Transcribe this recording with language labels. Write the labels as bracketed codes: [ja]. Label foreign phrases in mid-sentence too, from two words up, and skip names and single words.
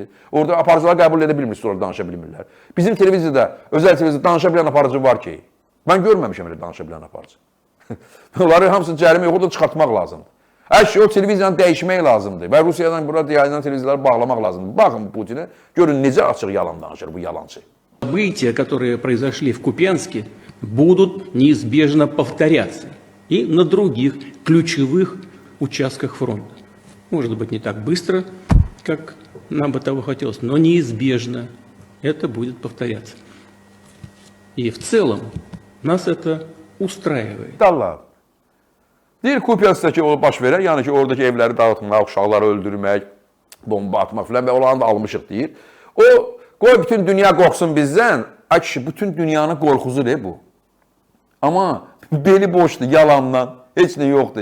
[az] Orada aparıcılar qəbul edə bilmir, sonra danışa bilmirlər. Bizim televiziyada, özəl televiziyada danışa bilən aparıcı var ki. Mən görməmişəm elə danışa bilən aparıcı. Onları hamısını cərimə yox, orada çıxartmaq lazımdır. Hər şey o televiziyanı dəyişmək lazımdır. Və Rusiyadan burada yayılan televiziyaları bağlamaq lazımdır. Baxın Putinə, görün necə açıq yalan danışır bu yalancı. [ru] События, которые произошли в Купянске, будут неизбежно повторяться и на других ключевых участках фронта. Может быть, не так быстро, как нам бы того хотелось, но неизбежно это будет повторяться. И в целом нас это ustраивает. [az] Allah. Deyir Kupianskdakı o baş verən, yəni ki, oradakı evləri dağıtmaq, uşaqları öldürmək, bomba atmaq filan və olanı da almışıq deyir. O, qoy bütün dünya qorxsun bizdən. Ay kişi, bütün dünyanın qorxusudur bu. Amma beli boşdur, yalandan, heç nə yoxdur.